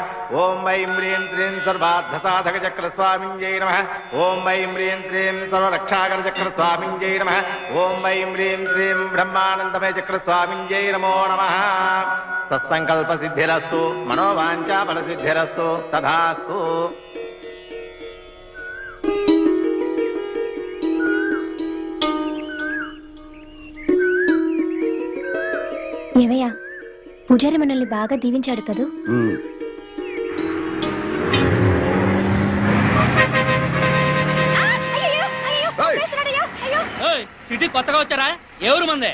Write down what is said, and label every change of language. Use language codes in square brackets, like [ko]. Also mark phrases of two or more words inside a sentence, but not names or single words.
[sa] ओम ऐं ह्रीं श्रीं सर्वार्थसाधकचक्रस्वामिन्यै नमः। ओम ऐं ह्रीं श्रीं सर्वरक्षाकरचक्रस्वामिन्यै नमः। ओम ऐं ह्रीं श्रीं ब्रह्मानन्दमयचक्रस्वामिन्यै नमो नमः। सत्संकल्प सिद्धिरस्तु मनोवांఛा फल सिद्धिरस्तु तथास्तु। [te] ఏమయ్యా పూజారి మనల్ని బాగా దీవించాడు కదూ? సిటీ కొత్తగా వచ్చారా? ఎవరు మందే?